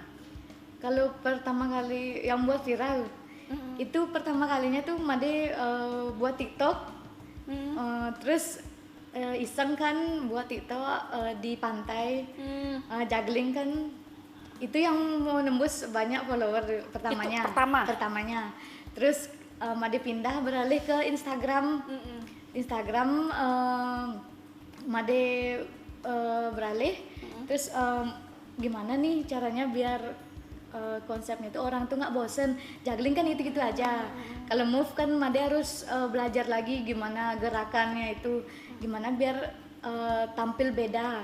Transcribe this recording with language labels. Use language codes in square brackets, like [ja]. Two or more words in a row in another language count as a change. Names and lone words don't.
[id] Kalau pertama kali yang buat viral, itu pertama kalinya tuh Made buat TikTok, terus iseng kan buat TikTok di pantai, juggling kan, itu yang mau nembus banyak follower pertamanya. Itu Pertamanya. Terus Made pindah beralih ke Instagram. Instagram Made beralih, terus gimana nih caranya biar konsepnya itu orang tuh nggak bosen. Juggling kan itu-gitu aja. Kalau move kan Made harus belajar lagi gimana gerakannya itu, gimana biar tampil beda.